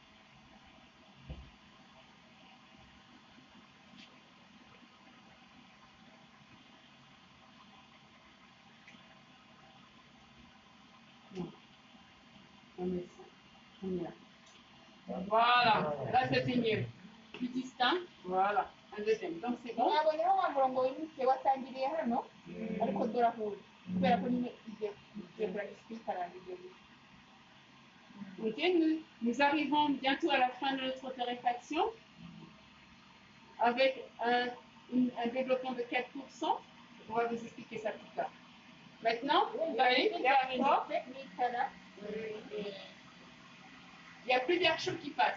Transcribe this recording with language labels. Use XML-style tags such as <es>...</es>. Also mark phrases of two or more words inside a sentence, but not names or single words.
<fr>On met ça. On est là. Voilà. Là, c'était mieux. Plus distinct. Voilà. Un deuxième. Donc, c'est bon.</fr> <rw>mwabonye wa murongo w'imitwe watangiriye hano ariko durahuye kubera ko nyine igiye kuragisa ikarangiye</rw> <fr>Ok, nous arrivons bientôt à la fin de notre torréfaction avec un développement de 4%. On va vous expliquer ça plus tard. Maintenant, vous voyez, il y a plus d'air chaud qui passe.</fr>